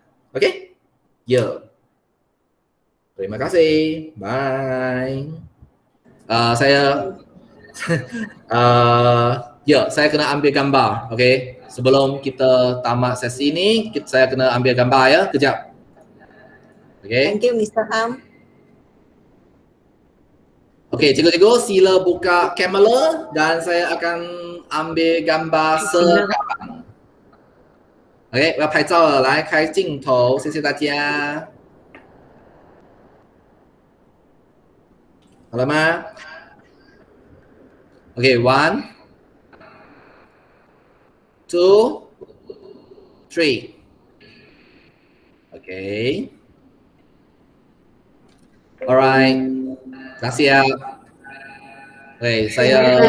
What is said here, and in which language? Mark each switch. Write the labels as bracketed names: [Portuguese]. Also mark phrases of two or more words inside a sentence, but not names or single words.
[Malay] Okey? Ya. Terima kasih. Bye. Saya kena ambil gambar, okey. Sebelum kita tamat sesi ini, saya kena ambil gambar ya, kejap. Okey. [English] Thank you Mr. Ham. [Malay] Okey, cikgu-cikgu sila buka kamera dan saya akan ambil gambar sekarang. Okey, [Chinese] 我要拍照了，来开镜头，谢谢大家。好了吗？ [English] Okay, 1, 2, 3. Okay. Alright. [Malay] Dah siap. Okay, saya